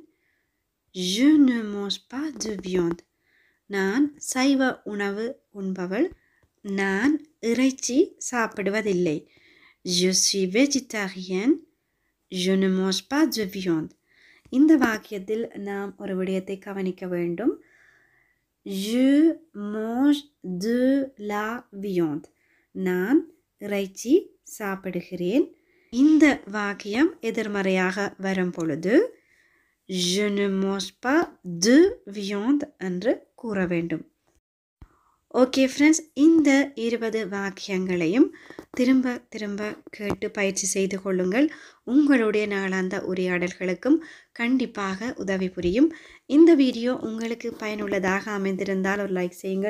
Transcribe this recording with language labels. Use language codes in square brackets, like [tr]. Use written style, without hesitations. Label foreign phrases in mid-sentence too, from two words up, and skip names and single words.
[fr] Je ne mange pas de viande. [ta] நான் சைவ உணவு உண்பவள். நான் இறைச்சி சாப்பிடுவதில்லை. [fr] Je suis végétarienne. Je ne mange pas de viande. [ta] இந்த வாக்கியத்தில் நாம் ஒரு விடயத்தை கவனிக்க வேண்டும். [fr] Je mange de la viande. [ta] நான் இறைச்சி சாப்பிடுகிறேன். இந்த வாக்கியம் எதிர்மறையாக வரும் பொழுது [fr] je ne mange pas de viande [ta] என்று கூற வேண்டும். [en] okay friends, [ta] இந்த 20 வாக்கியங்களையும் திரும்ப திரும்ப கேட்டு பயிற்சி செய்து கொள்ளுங்கள். உங்களுடைய நாளாந்த உரையாடல்களுக்கும் கண்டிப்பாக உதவி புரியும். இந்த வீடியோ உங்களுக்கு பயனுள்ளதாக அமைந்திருந்தால் ஒரு லைக் செய்யுங்கள்.